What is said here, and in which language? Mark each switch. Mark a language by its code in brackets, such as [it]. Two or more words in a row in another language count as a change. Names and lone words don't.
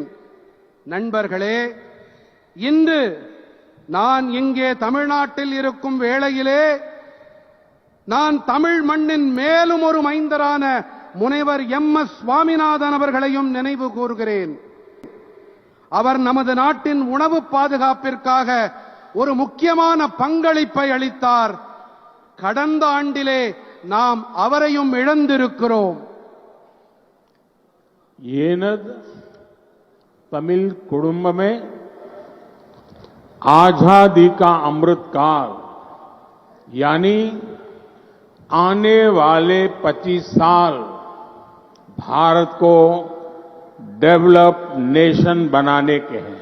[ta] நண்பர்களே, இன்று நான் இங்கே தமிழ்நாட்டில் இருக்கும் வேளையிலே நான் தமிழ் மண்ணின் மேலும் ஒரு மைந்தரான முனைவர் MS சுவாமிநாதன் அவர்களையும் நினைவு கூர்கிறேன். அவர் நமது நாட்டின் உணவு பாதுகாப்பிற்காக ஒரு முக்கியமான பங்களிப்பை அளித்தார். கடந்த ஆண்டிலே நாம் அவரையும் இழந்திருக்கிறோம். [hi] ஏனது तमिल कुटुंब में आजादी का अमृत काल यानी आने वाले 25 साल भारत को [en] develop nation [hi] बनाने के हैं.